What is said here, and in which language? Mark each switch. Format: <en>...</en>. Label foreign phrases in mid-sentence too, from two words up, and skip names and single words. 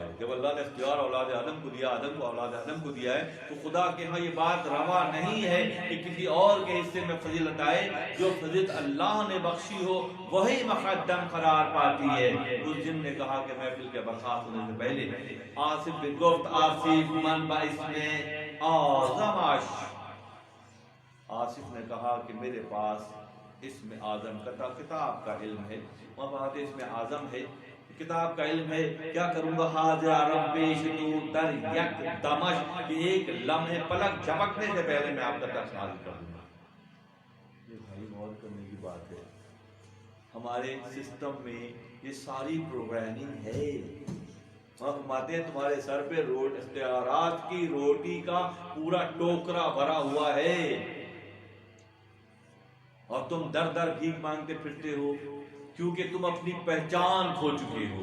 <ur>جب اللہ نے اختیار اولاد آدم کو دیا، آدم کو اولاد آدم کو دیا ہے، تو خدا کے ہاں یہ بات روا نہیں ہے کہ کسی اور کے حصے میں فضیلت آئے. جو فضیلت اللہ نے بخشی ہو وہی مقدم قرار پاتی ہے. اس دن نے کہا کہ محفل کے برخاست ہونے سے پہلے</ur> <fa>آصف بن گفت آصف من باسم اعظم.</fa> <ur>آصف نے کہا کہ میرے پاس اسم اعظم کا کتاب کا علم ہے، وہاں بات اسم اعظم ہے، کتاب کا علم ہے. کیا کروں گا؟</ur> <fa>حاضر رب شدو در یک دمش،</fa> <ur>کہ ایک لمحے پلک جھپکنے سے پہلے میں آپ کا درس نازل کر دوں گا. یہ بھائی غور کرنے کی بات ہے. ہمارے سسٹم میں یہ ساری پروگرامنگ ہے. فرماتے ہیں تمہارے سر پہ اختیارات کی روٹی کا پورا ٹوکرا بھرا ہوا ہے اور تم در در بھیک مانگتے پھرتے ہو کیونکہ تم اپنی پہچان کھو چکے ہو.</ur>